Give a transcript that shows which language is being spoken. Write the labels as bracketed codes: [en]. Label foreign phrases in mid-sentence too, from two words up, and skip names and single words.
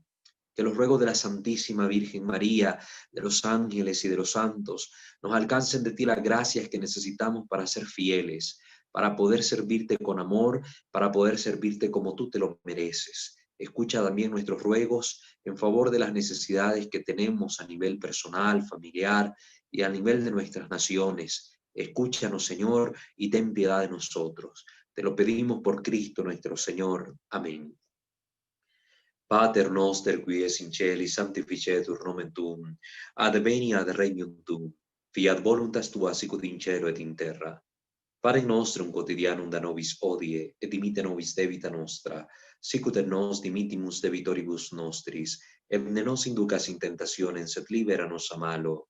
[es] Que los ruegos de la Santísima Virgen María, de los ángeles y de los santos, nos alcancen de ti las gracias que necesitamos para ser fieles, para poder servirte con amor, para poder servirte como tú te lo mereces. Escucha también nuestros ruegos en favor de las necesidades que tenemos a nivel personal, familiar y a nivel de nuestras naciones. Escúchanos, Señor, y ten piedad de nosotros. Te lo pedimos por Cristo nuestro Señor. Amén. [la] Pater noster qui es in celi, sanctificetur nomen tuum, adveniat regnum tuum, fiat voluntas tua sicut in cielo et in terra. Pane nostrum quotidianum da nobis hodie, et dimitte nobis debita nostra, sicut et nos dimittimus debitoribus nostris, et ne nos inducas in tentationem, sed libera nos a malo.